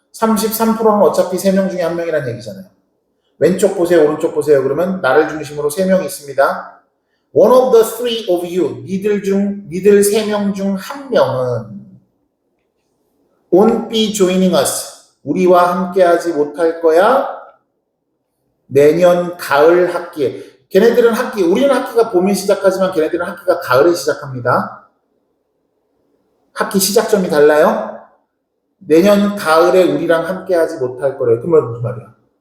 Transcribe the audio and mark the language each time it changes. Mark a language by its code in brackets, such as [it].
[ko] 33%는 어차피 3명 중에 1명이라는 얘기잖아요. 왼쪽 보세요, 오른쪽 보세요. 그러면 나를 중심으로 3명이 있습니다. [en] One of the three of you, [ko] 니들 3명 중 1명은 [en] won't be joining us. [ko] 우리와 함께하지 못할 거야. 내년 가을 학기에. 걔네들은 우리는 학기가 봄에 시작하지만 걔네들은 학기가 가을에 시작합니다. 학기 시작점이 달라요. 내년 가을에 우리랑 함께하지 못할 거래요. 그 말은 무슨 말이야?